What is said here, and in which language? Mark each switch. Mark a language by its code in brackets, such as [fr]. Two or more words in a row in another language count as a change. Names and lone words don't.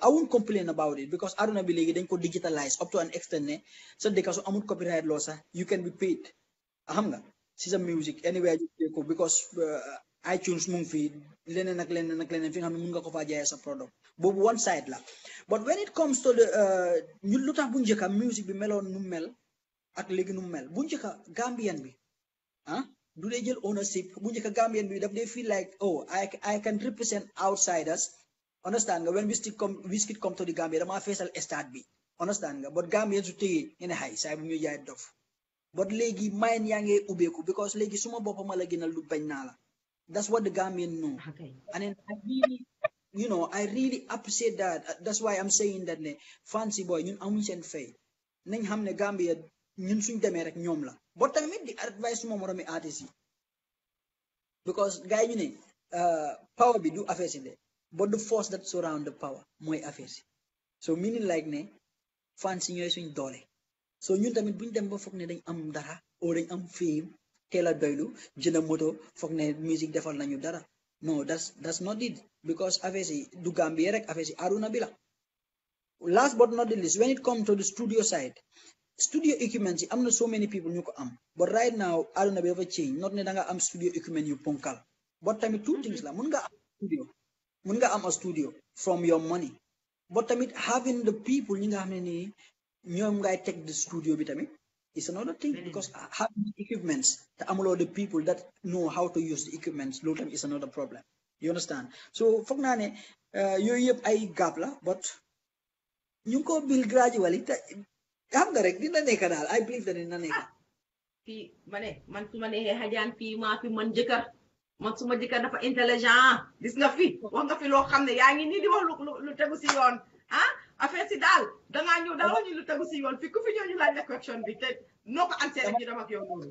[en] I won't complain about it because [wo] aduna bi léegi dañ ko [en] digitalize up to an extent [wo] ne sa dëkk su amul [en] copyright law [wo] sax [en] you can be paid [wo] xam nga si sa [en] music anywhere you play [wo] ko because iTunes mu ngi fi leneen ak leneen fi nga xam ne mun nga ko faa jaayee sa product boobu [en] one side [wo] la [en] but when it comes to the [wo] ñu lu tax bu njëkka music bi meloon nu mel ak léegi nu mel bu njëkka Gambian bi [en] do they jël ownership [wo] bu njëkk Gambian bi daf [en] they feel like oh I can represent outsiders understand nga when Wizkid come to the Gambia [wo] dama feesal stade bi understand nga but Gambian su téye ngeen xay saay bu ñu jaay dof but léegi mayen yaa ngi ubbeeku because léegi suma boppam la gënal lu bañ naa la [en] that's what the Gambian know and then I really I really appreciate that that's why I'm saying that [wo] ne [en] fancy boy [wo] ñun amuñ seen fay nañ xam ne Gambia ñun suñ demee rek ñoom la but tamit di advice suma moromi artiste yi because gars yi ñu ne power bi du affaire si de [en] but the force that surround the power [wo] mooy affaire si [en] so meaning like [wo] ne fans si ñooy suñ doole so ñun tamit buñ dem ba foog ne dañ am dara o dañ am fame teel a doylu jënd moto foog ne musique defal nañu dara [en] no that's not it because [wo] affaire si du Gambie rek affaire si aduna bi la [en] last but not the least when it comes to the studio side studio equipment [wo] am na [en] so many people [wo] ñu ko am [en] but right now [wo] aduna bi dafa [en] change not [wo] ne da nga am [en] studio equipment [wo] yu ponkal [en] but tamit two things [wo] la mun nga am [en] a studio from your money but tamit having the people [wo] ñi nga xam ne nii ñoom ngay teg [en] the studio bi tamit is another thing because having the equipments [wo] te amuloo [en] the people that know how to use the equipments [wo] loolu tamit [en] is another problem you understand so [wo] foog naa ne yooyu yëpp ay gap la [en] but [wo] ñu ngi ko build gradually te xam nga rek dina nekk daal [en] I believe that [wo] dina nekk fii man su ma neexee xajaan fii maa fi man jëkkër man suma jëkkër dafa intelligent gis nga fi wax nga fi loo xam ne yaa ngi nii di wax lu tegu si yoon affaire si daal dangaa ñëw daal wax ñu lu tegu si yoon fii ku fi ñëw ñu laaj la question bi te noo ko ansee rek ñu dem ak yow loolu